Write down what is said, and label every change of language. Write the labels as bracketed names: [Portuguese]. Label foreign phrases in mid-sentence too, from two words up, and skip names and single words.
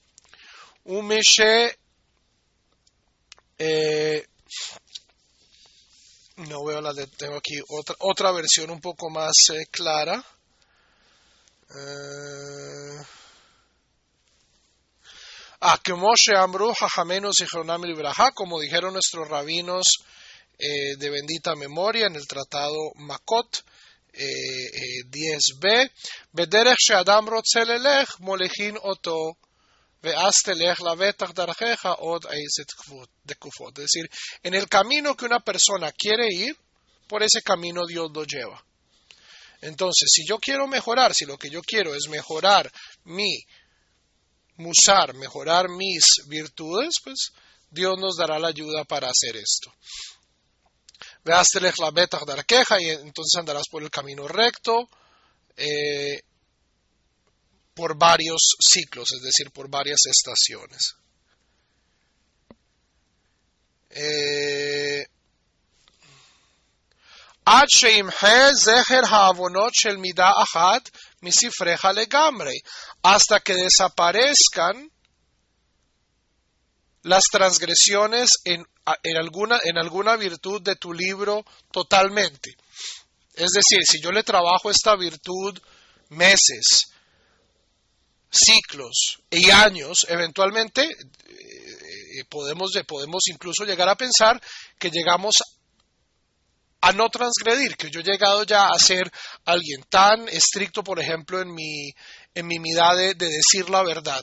[Spanish] No veo tengo aquí otra versión un poco más clara. Como dijeron nuestros rabinos de bendita memoria en el tratado Makot 10b, [Hebrew] בדרך שאדם רוצה לילך מוליכין אותו ואז תלך לבטח דרכך עוד איזה תקופות. [Spanish] Es decir, en el camino que una persona quiere ir, por ese camino Dios lo lleva. Entonces, si yo quiero mejorar, si lo que yo quiero es mejorar mi musar, mejorar mis virtudes, pues Dios nos dará la ayuda para hacer esto. [Hebrew] ואז תלך לבטח דרכך, [Spanish] y entonces andarás por el camino recto, por varios ciclos, es decir, por varias estaciones. [Hebrew] עד שימחה זכר העוונות של מידה אחת מספרך לגמרי, [Spanish] hasta que desaparezcan las transgresiones en alguna virtud de tu libro totalmente. Es decir, si yo le trabajo esta virtud meses, ciclos y años, eventualmente podemos incluso llegar a pensar que llegamos a no transgredir, que yo he llegado ya a ser alguien tan estricto, por ejemplo, en mi midá de decir la verdad.